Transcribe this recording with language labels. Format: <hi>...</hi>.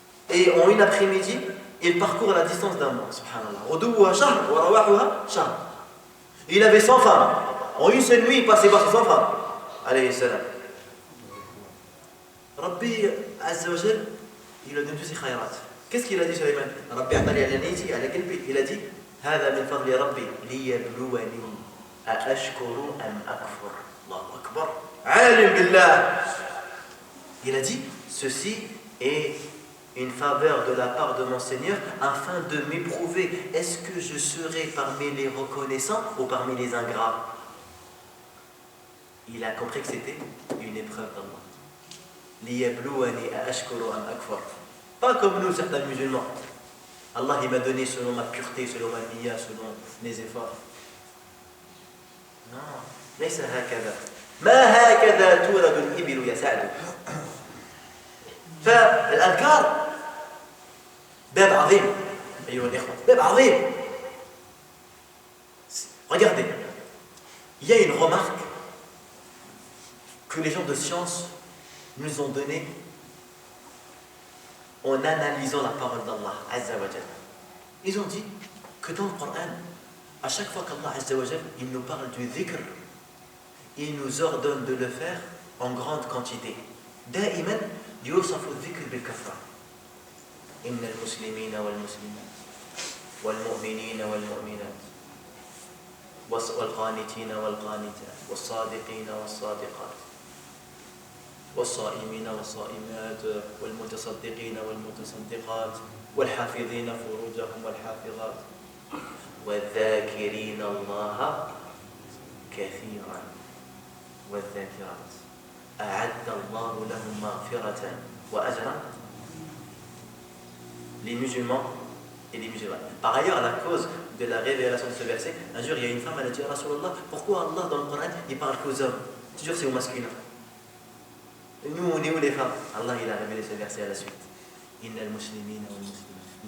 <fr>Et en une après-midi, il parcourt la distance d'un mois. Subhanallah.</fr> <ar>Ghudouha shahr wa rawahuha shahr.</ar> <fr>Il avait 100 femmes. En une seule nuit, il passait par 100 femmes. Alayhi salam. Rabbi Azza wa Jal, il a donné tous ses khayrat. Qu'est-ce qu'il a dit Sulayman?</fr> <ar>Rabbi a'tani ala niti ala qalbi.</ar> <fr>Il a dit</fr> <ar>هذا من فضل ربي ليبلوني أأشكر أم أكفر. الله أكبر. عالم بالله.</ar> <fr>Il a dit ceci est une faveur de la part de mon Seigneur afin de m'éprouver. Est-ce que je serai parmi les reconnaissants ou parmi les ingrats? Il a compris que c'était une épreuve d'Allah.</fr> <ar>Liyablouani aashkuru am akfar.</ar> <fr>Pas comme nous, certains musulmans. Allah il m'a donné selon ma pureté, selon ma niya, selon mes efforts.</fr> <ar>Non, ليس هكذا. ما هكذا تولد الإبل يا سعد. فالأذكار باب عظيم أيها الإخوة، باب عظيم.</ar> <fr>Regardez, il y a une remarque que les gens de science nous ont donnée en analysant la parole d'Allah Azza wa Jal. Ils ont dit que dans le Coran, à chaque fois qu'Allah Azza wa Jal, il nous parle du dhikr, il nous ordonne de le faire en grande quantité.</fr> <ar>دائما يوصف الذكر بالكثرة. إن المسلمين والمسلمات والمؤمنين والمؤمنات والقانتين والقانتات والصادقين والصادقات والصائمين والصائمات والمتصدقين والمتصدقات والحافظين فروجهم والحافظات والذاكرين الله كثيرا والذاكرات أعد الله لهم مغفرة وأجرا.</ar> <fr>Les musulmans et les musulmanes. Par ailleurs, à la cause de la révélation de ce verset, un jour il y a une femme, elle a dit à Rasulallah, pourquoi Allah dans le Coran il parle qu'aux hommes? Toujours c'est au masculin. Et nous on est où les femmes? Allah il a révélé ce verset à la suite.</fr> <ar>Innal muslimina wal muslimat.</ar>